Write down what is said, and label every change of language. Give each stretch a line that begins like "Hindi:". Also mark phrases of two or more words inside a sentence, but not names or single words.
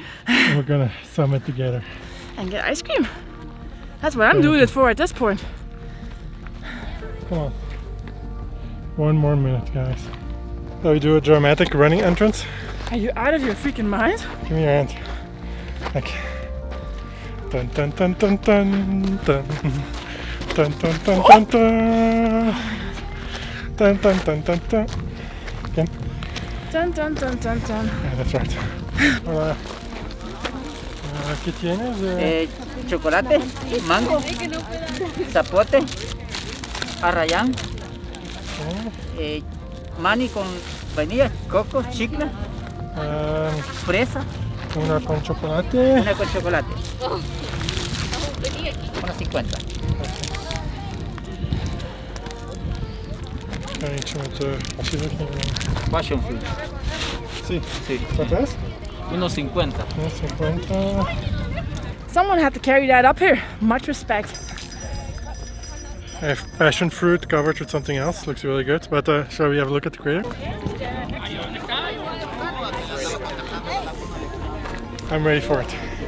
English: And we're gonna summit together. And get ice cream. That's what I'm doing it for at this point. Come on. 1 more minute, guys. So we do a dramatic running entrance. Are you out of your freaking mind? Give me your hand. Like dun dun dun dun dun dun dun dun dun dun dun dun dun dun dun dun. Again. Dun dun dun dun dun. Yeah, that's right.
Spanish: Hola. ¿Qué tienes? Chocolate, mango, zapote, arrayán, mani con vainilla, coco, chicle, fresa, Una con chocolate. una con chocolate. 1.50.
Dutch: Kan eentje met alsjeblieft.
English: Passion fruit.
Spanish: Sí. Sí. ¿Cuánto es? 1.50. 50.
English: Someone had to carry that up here. Much respect. I have passion fruit covered with something else. Looks really good. But shall we have a look at the crater? I'm ready for it.